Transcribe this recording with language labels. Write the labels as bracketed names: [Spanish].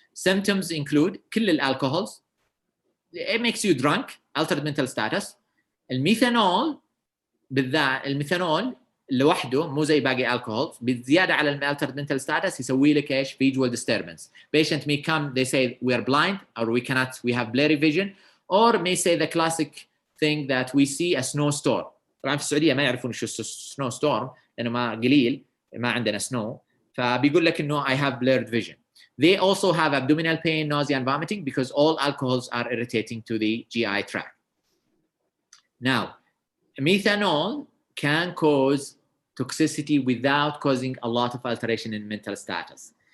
[English] Symptoms include [Arabic] كل الالكحولز [English] it makes you drunk, altered mental status. [Arabic] الميثانول بالذات الميثانول لوحده مو زي باقي الكحول بالزياده على الالترد [English] mental status [Arabic] يسوي لك ايش [English] visual disturbance. Patient may come, they say we are blind or we have blurry vision, or may say the classic thing that we see a snowstorm. [Arabic] طبعا في السعوديه ما يعرفون شو snowstorm لانه ما قليل ما عندنا snow، فبيقول لك انه [English] I have blurred vision. They also have abdominal pain, nausea and vomiting because all alcohols are irritating to the GI tract. Now, methanol can cause toxicity without causing a lot of alteration in mental status.